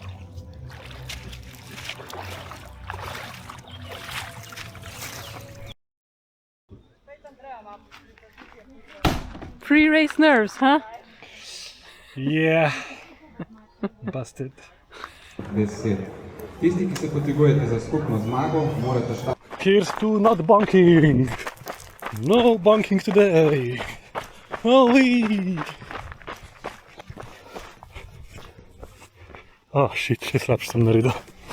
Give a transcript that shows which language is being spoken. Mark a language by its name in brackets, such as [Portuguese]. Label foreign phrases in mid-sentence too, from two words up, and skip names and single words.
[English] Pre-race nerves, huh? Yeah. Busted. [Slovenian] Tisti, ki se potegujete za skupno zmago, morate [English] Here's to not bunking. No bunking today. Holy! Oh shit, [Slovenian] še slabše sem naredil.